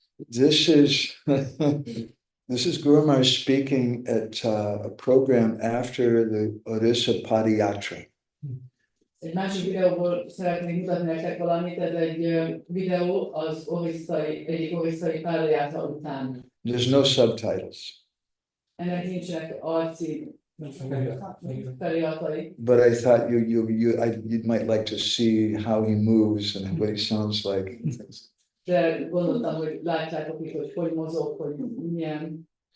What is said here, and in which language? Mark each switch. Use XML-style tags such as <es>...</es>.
<en>This is this is Gour Maharaj speaking at a program after the Orissa Padayatra.</en> <hu>Egy másik videóból szeretnék mutatni nektek valamit, ez egy videó az egyik orisszai pályajátra után.</hu> <en>There's no subtitles,</en> <hu>Ennek nincsenek arci feliratai,</hu> <en>but I thought you might like to see how he moves and what he sounds like.</en> <hu>de gondoltam, hogy látjátok itt, hogy mozog, hogy milyen,</hu>